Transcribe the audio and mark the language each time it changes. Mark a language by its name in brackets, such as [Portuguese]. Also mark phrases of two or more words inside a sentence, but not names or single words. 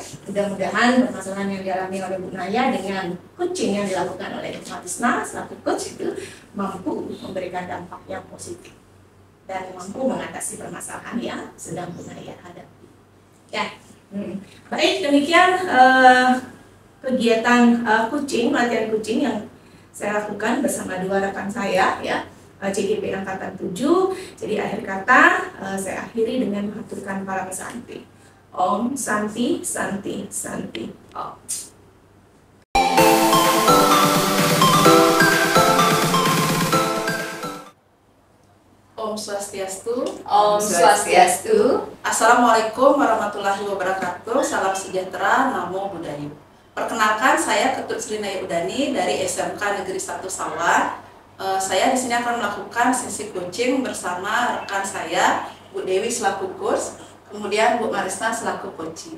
[Indonesian] Mudah-mudahan permasalahan yang dialami oleh Bu Naya dengan coaching yang dilakukan oleh Bu Marisna selaku coach itu mampu memberikan dampak yang positif dan mampu mengatasi permasalahan yang sedang Bu Naya hadapi. Ya, baik, demikian kegiatan coaching, pelatihan coaching yang saya lakukan bersama 2 rekan saya ya, CGP Angkatan 7. Jadi akhir kata saya akhiri dengan mengaturkan para santi. [Sanskrit] ॐ शान्तिः शान्तिः शान्तिः ॐ. ॐ स्वस्त्यस्तु. ॐ स्वस्त्यस्तु. [Arabic] السلام عليكم ورحمة الله وبركاته. [Indonesian] Salam sejahtera, [Pali] namo buddhaya. [Indonesian] Perkenalkan, saya Ketut Sri Naya Udani dari SMK Negeri 1 Sawah. Saya di sini akan melakukan sesi coaching bersama rekan saya, Bu Dewi selaku coach, kemudian Bu Marisna selaku coaching.